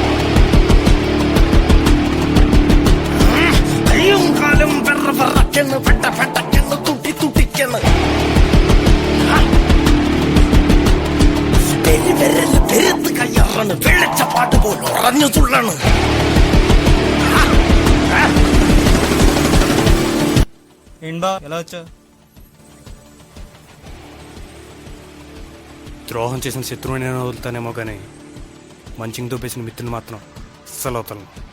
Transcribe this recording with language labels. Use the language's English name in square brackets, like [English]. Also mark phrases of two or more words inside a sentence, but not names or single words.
[Malayalam] കയ്യും കാലും വെറ വെറക്കണ്, പെട്ട പെട്ടക്കണ്, തുട്ടി തുട്ടിക്കണ്. പെരുവിരൽ പെരുത്ത് കയ്യറണ്, വെള്ളച്ചപ്പാട്ട് പോലെ ഉറഞ്ഞു തുള്ളണ്. [Telugu] ఏంటా ఎలా వచ్చా? ద్రోహం చేసిన శత్రువుని నేను వదులుతానేమో కానీ మంచిగా దూపేసిన మిత్రుని మాత్రం అస్సలు వదలను.